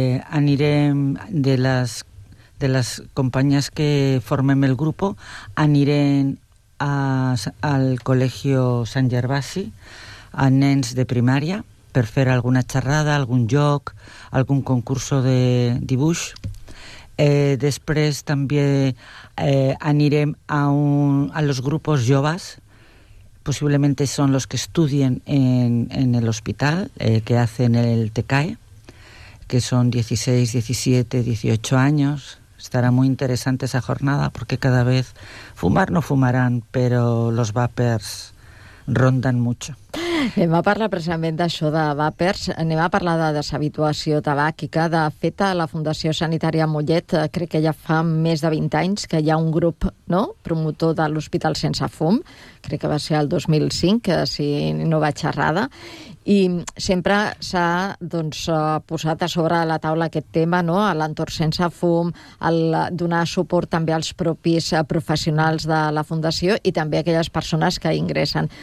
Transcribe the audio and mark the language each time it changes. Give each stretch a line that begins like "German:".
Catalan: Anirem de les companyes que formem el grup, anirem al Col·legio Sant Gervasi a nens de primària per fer alguna xerrada, algun joc, algun concurs de dibuix. Després també anirem
Spanish: a los grupos joves, posiblemente son los que estudien en el hospital, que hacen el TECAE, que son 16, 17, 18 años. Estará muy interesante esa jornada porque cada vez fumar no fumarán, pero los vapers rondan mucho.
Catalan: Anem a parlar precisament d'això de vapers, anem a parlar de deshabituació tabàquica. De fet, a la Fundació Sanitària Mollet crec que ja fa més de 20 anys que hi ha un grup, no?, promotor de l'Hospital Sense Fum, crec que va ser el 2005, si no vaig errada, i sempre s'ha posat a sobre de la taula aquest tema, no?, l'entorn sense fum, el donar suport també als propis professionals de la Fundació i també aquelles persones que ingressen.